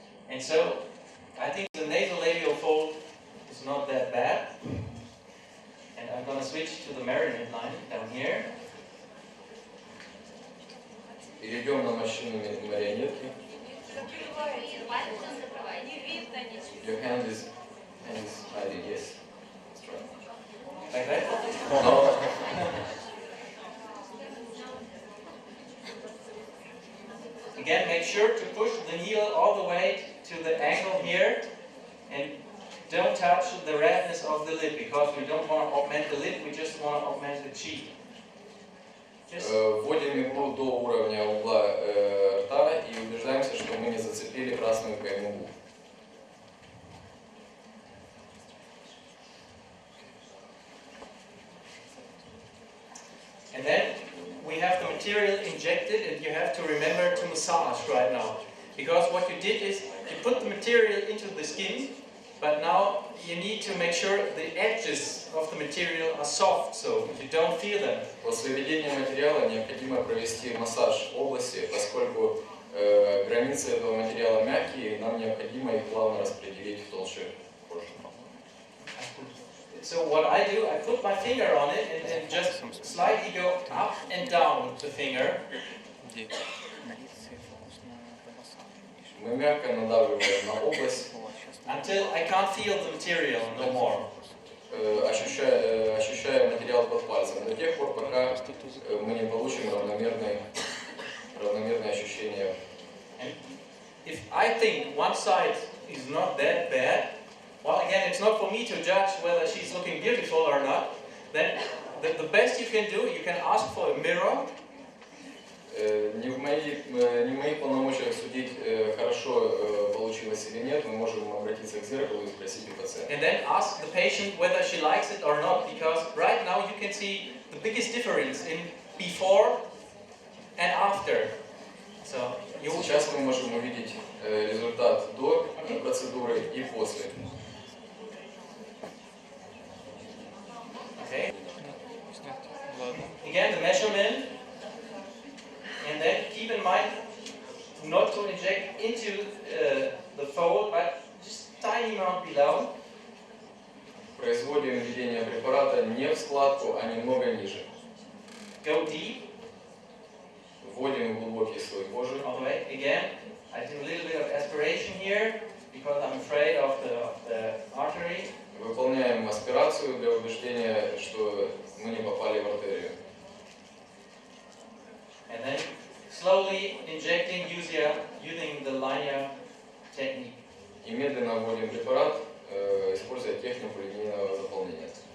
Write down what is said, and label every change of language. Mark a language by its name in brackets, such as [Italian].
[English] And so, I think the nasolabial fold is not that bad. And I'm going to switch to the marionette line down here. [Russian] Перейдем на морщины марионетки. [English] Your hand is hiding, yes. That's right. Like that? No. Again, make sure to push the needle all the way to the angle here, and don't touch the redness of the lid, because we don't want to augment the lid, we just want to augment the cheek. [Russian] Вводим иглу до уровня угла рта и убеждаемся, что мы не зацепили красную кайму. [English] And then we have the material injected, and you have to remember to massage right now. Because what you did is you put the material into the skin, but now you need to make sure the edges of the material are soft, so you don't feel them. [Russian] После введения материала необходимо провести массаж области, поскольку границы этого материала мягкие, нам необходимо их плавно распределить в толще кожи. [English] So what I do, I put my finger on it and just slightly go up and down with the finger. [Russian] Мы мягко надавливаем на область, [English] until I can't feel the material no more. [Russian] ощущая материал под пальцем, до тех пор, пока мы не получим равномерные ощущения. [English] And if I think one side is not that bad, well, again, it's not for me to judge whether she's looking beautiful or not. Then the best you can do, you can ask for a mirror. [Russian] Не в моих полномочиях судить, хорошо получилось или нет, мы можем обратиться к зеркалу и спросить у пациента. [English] And then ask the patient whether she likes it or not, because right now you can see the biggest difference in before and after. So [Russian] Сейчас мы можем увидеть результат до процедуры и после. [English] Okay. Again, the measurement. And then keep in mind not to inject into the fold, but just tiny amount below. [Russian] Производим введение препарата не в складку, а немного ниже. [English] Go deep. [Russian] Вводим глубокий слой кожи. [English] All the way. Again, I do a little bit of aspiration here because I'm afraid of the artery. [Russian] Выполняем аспирацию для убеждения, что мы не попали в артерию. [English] And then slowly injecting using the linear technique. [Russian] И медленно вводим препарат, используя технику линейного заполнения.